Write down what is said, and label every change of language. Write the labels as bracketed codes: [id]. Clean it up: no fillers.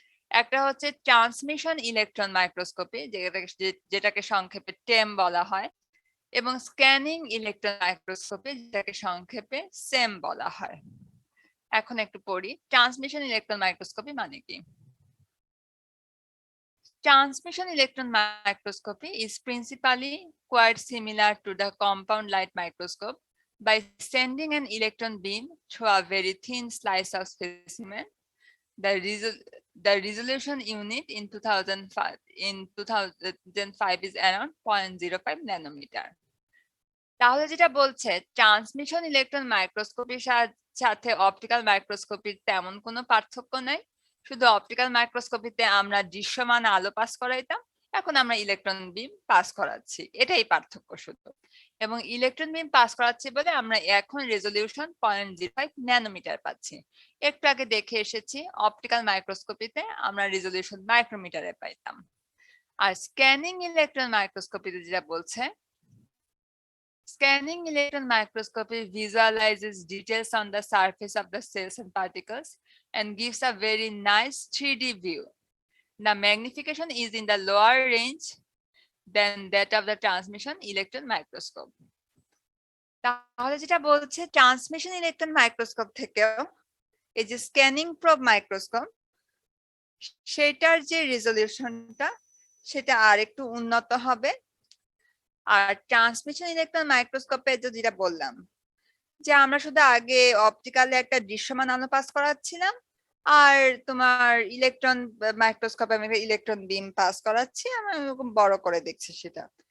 [bn] একটা হচ্ছে transmission electron microscopy, যেটাকে সংক্ষেপে টেম বলা হয়, এবং স্ক্যানিং ইলেকট্রন মাইক্রোস্কোপি, যেটাকে সংক্ষেপে সেম বলা হয়। এখন একটু পড়ি ট্রান্সমিশন ইলেকট্রন মাইক্রোস্কোপি মানে কি। [en] Transmission electron microscopy is principally quite similar to the compound light microscope by sending an electron beam through a very thin slice of specimen. The resolution unit in 2005 is around 0.05 nanometer. [bn] তাহলে যেটা বলছে transmission electron মাইক্রোস্কোপির সাথে optical মাইক্রোস্কোপির তেমন কোনো পার্থক্য নাই, শুধু optical মাইক্রোস্কোপিতে আমরা দৃশ্যমান আলো পাস করাইতাম, এখন আমরা ইলেকট্রন বিম পাস করাচ্ছি, এটাই পার্থক্য শুধু। এবং ইলেকট্রন বিম পাস করাচ্ছি বলে আমরা এখন রেজলিউশন 0.05 ন্যানোমিটার পাচ্ছি। একটু আগে দেখে এসেছি অপটিক্যাল মাইক্রোস্কোপিতে আমরা রেজলিউশন মাইক্রোমিটারে পাইতাম। আর স্ক্যানিং ইলেকট্রন মাইক্রোস্কোপিতে যেটা বলছে, [en] scanning electron microscopy visualizes details on the surface of the cells and particles and gives a very nice 3D view. The magnification is in the lower range than that of the transmission electron microscope. [bn] তাহলে যেটা বলছে transmission electron microscope থেকেও এই যে scanning প্রব microscope, সেটার যে রেজলিউশনটা সেটা আর একটু উন্নত হবে। আর ট্রান্সমিশন ইলেকট্রন মাইক্রোস্কোপে যেটা বললাম যে আমরা শুধু আগে অপটিক্যালে একটা দৃশ্যমান আলো পাস করাচ্ছিলাম, আর তোমার ইলেকট্রন মাইক্রোস্কোপে আমি ইলেকট্রন বিম পাস করাচ্ছি, আমরা এরকম বড় করে দেখছি সেটা।